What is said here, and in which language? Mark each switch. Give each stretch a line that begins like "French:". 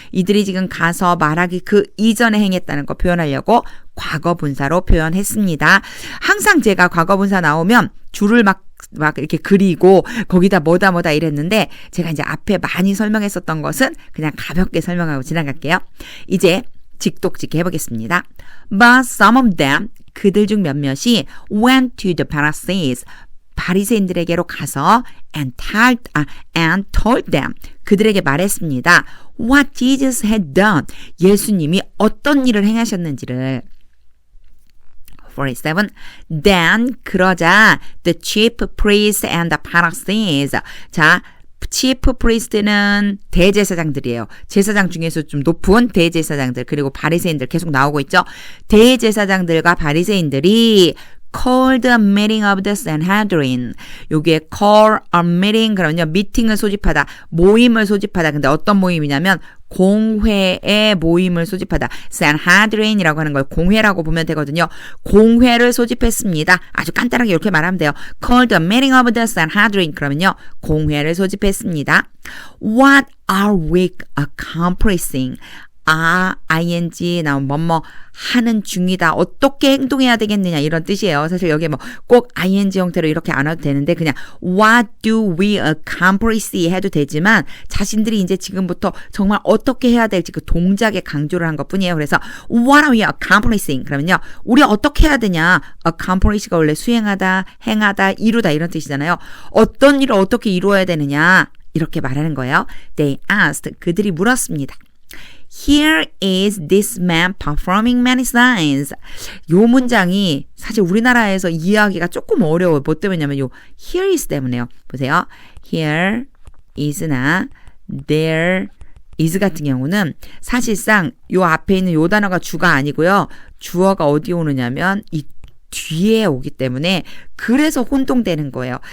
Korean: 이들이 지금 가서 말하기 그 이전에 행했다는 거 표현하려고 과거 분사로 표현했습니다. 항상 제가 과거 분사 나오면 줄을 막 이렇게 그리고 거기다 뭐다 이랬는데 제가 이제 앞에 많이 설명했었던 것은 그냥 가볍게 설명하고 지나갈게요. 이제 직독직 해보겠습니다.
English: But some of them,
Korean: 그들 중 몇몇이
English: went to the Pharisees,
Korean: 바리새인들에게로 가서
English: and told them,
Korean: 그들에게 말했습니다.
English: What Jesus had done,
Korean: 예수님이 어떤 일을 행하셨는지를. 47.
English: Then
Korean: 그러자
English: the chief priests and the Pharisees.
Korean: 자, chief priest는 대제사장들이에요. 제사장 중에서 좀 높은 대제사장들 그리고 바리새인들 계속 나오고 있죠. 대제사장들과 바리새인들이
English: called a meeting of the Sanhedrin.
Korean: 여기에
English: call a meeting
Korean: 그러면요. 미팅을 소집하다, 모임을 소집하다. 근데 어떤 모임이냐면 공회의 모임을 소집하다. Sanhedrin이라고 하는 걸 공회라고 보면 되거든요. 공회를 소집했습니다. 아주 간단하게 이렇게 말하면 돼요.
English: Called a meeting of the Sanhedrin.
Korean: 그러면요. 공회를 소집했습니다.
English: What are we accomplishing?
Korean: ing 나온 뭐뭐 하는 중이다. 어떻게 행동해야 되겠느냐 이런 뜻이에요. 사실 여기에 뭐 꼭 ing 형태로 이렇게 안 와도 되는데 그냥
English: what do we accomplish
Korean: 해도 되지만 자신들이 이제 지금부터 정말 어떻게 해야 될지 그 동작에 강조를 한 것뿐이에요. 그래서
English: what are we accomplishing?
Korean: 그러면요. 우리 어떻게 해야 되냐? accomplish가 원래 수행하다, 행하다, 이루다 이런 뜻이잖아요. 어떤 일을 어떻게 이루어야 되느냐? 이렇게 말하는 거예요.
English: They asked.
Korean: 그들이 물었습니다.
English: Here is this man performing many signs.
Korean: 요 문장이 사실 우리나라에서 이해하기가 조금 어려워요. 뭐 때문이냐면 요 here is 때문에요. 보세요.
English: Here is
Korean: 나 there is 같은 경우는 사실상 요 앞에 있는 요 단어가 주가 아니고요. 주어가 어디 오느냐면 이 뒤에 오기 때문에 그래서 혼동되는 거예요.